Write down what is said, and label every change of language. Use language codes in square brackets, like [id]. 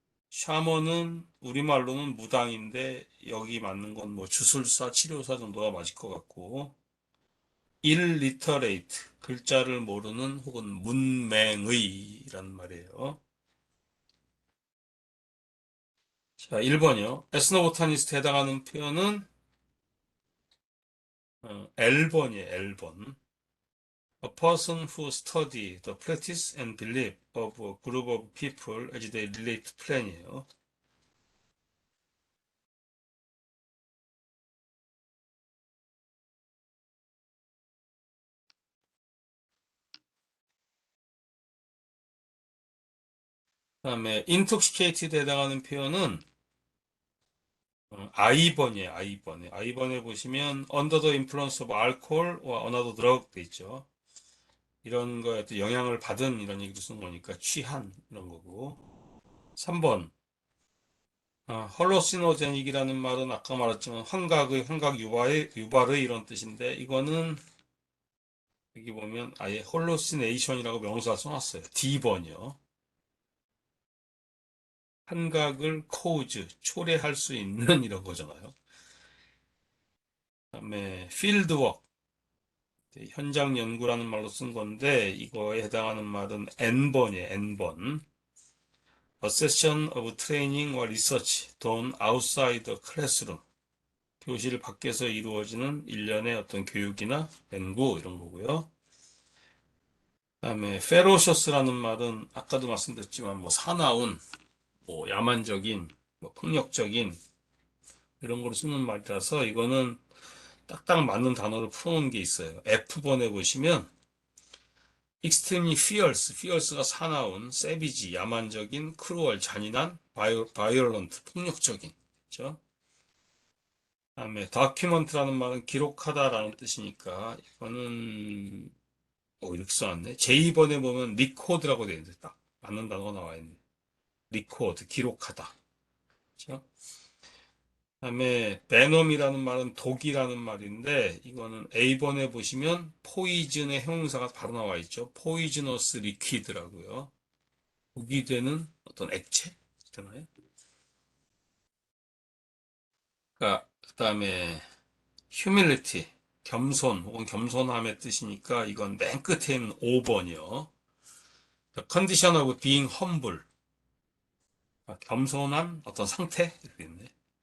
[ko] 샤먼은 우리말로는 무당인데 여기 맞는 건 주술사, 치료사 정도가 맞을 것 같고, illiterate, 글자를 모르는 혹은 문맹의라는 말이에요. 자, 1번이요. 에스노보타니스트에 해당하는 표현은 L번이에요. L번. [en] A person who study the practice and belief of a group of people as they relate to plan이에요. [ko] 그 다음에 intoxicated에 해당하는 표현은 I번이에요. I번에. I번에 보시면 [en] under the influence of alcohol or another drug [ko] 돼 있죠. 이런 거에 또 영향을 받은 이런 얘기도 쓰는 거니까 취한 이런 거고. 3번. 헐로시노제닉이라는 말은 아까 말했지만 환각 유발의 이런 뜻인데 이거는 여기 보면 아예 홀로시네이션이라고 명사 써놨어요. D번이요. 환각을 코우즈, 초래할 수 있는 이런 거잖아요. 그다음에 필드워크, 현장 연구라는 말로 쓴 건데 이거에 해당하는 말은 N번이에요. N번. [en] A session of training or research done outside the classroom. [ko] 교실 밖에서 이루어지는 일련의 어떤 교육이나 연구 이런 거고요. 그다음에 ferocious라는 말은 아까도 말씀드렸지만 사나운, 야만적인, 폭력적인 이런 거로 쓰는 말이라서 이거는 딱딱 맞는 단어를 풀어놓은 게 있어요. F번에 보시면 [en] extremely fierce [ko] 가 사나운, savage, 야만적인, cruel, 잔인한, violent, 폭력적인, 그렇죠? 그다음에 document라는 말은 기록하다라는 뜻이니까 이거는 이렇게 써놨네. J번에 보면 record라고 되어 있는데 딱 맞는 단어가 나와 있네. record, 기록하다. 그렇죠? 그다음에 venom이라는 말은 독이라는 말인데 이거는 A번에 보시면 poison의 형용사가 바로 나와 있죠. [en] poisonous liquid [ko] 라고요. 독이 되는 어떤 액체 있잖아요. 그러니까 그다음에 humility, 겸손 혹은 겸손함의 뜻이니까 이건 맨 끝에 있는 5번이요. [en] The condition of being humble, [ko] 겸손한 어떤 상태 이렇게 있네.